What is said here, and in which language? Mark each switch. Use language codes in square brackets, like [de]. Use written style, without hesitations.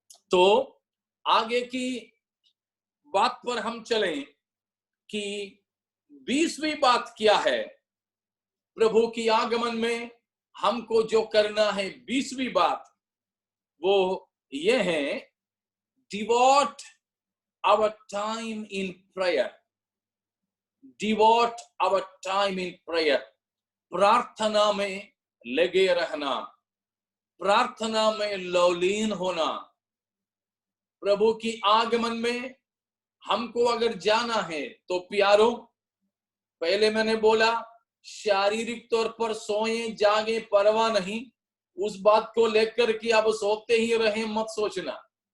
[hi] तो आगे की बात पर हम चलें कि 20वीं बात क्या है। प्रभु की आगमन में हमको जो करना है, 20वीं बात वो ये है, [en] Devote our time in prayer. Devote our time in prayer. [hi] प्रार्थना में लगे रहना, प्रार्थना में लवलीन होना। प्रभु की आगमन में हमको अगर जाना है तो प्यारों, पहले मैंने बोला शारीरिक तौर पर सोए जागे परवाह नहीं, उस बात को लेकर कि अब सोते ही रहे मत सोचना।